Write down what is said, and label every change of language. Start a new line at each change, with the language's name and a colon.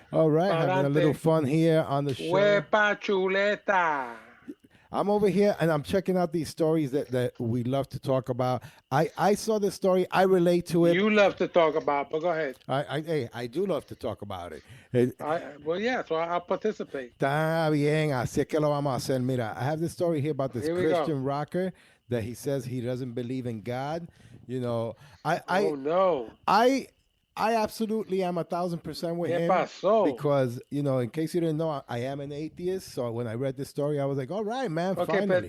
English: All right, having a little fun here on the show.
Spanish: Huepa chuleta.
English: I'm over here, and I'm checking out these stories that we love to talk about. I saw this story. I relate to it. You love to talk about, but go ahead. I do love to talk about it. Well, yeah, so I'll participate.
Spanish: Está bien, así es que lo vamos a hacer.
English: Mira, I have this story here about this Christian rocker that he says he doesn't believe in God. You know, I absolutely am 1,000% with him because, you know, in case you didn't know, I am an atheist. So when I read this story, I was like, all right, man, finally.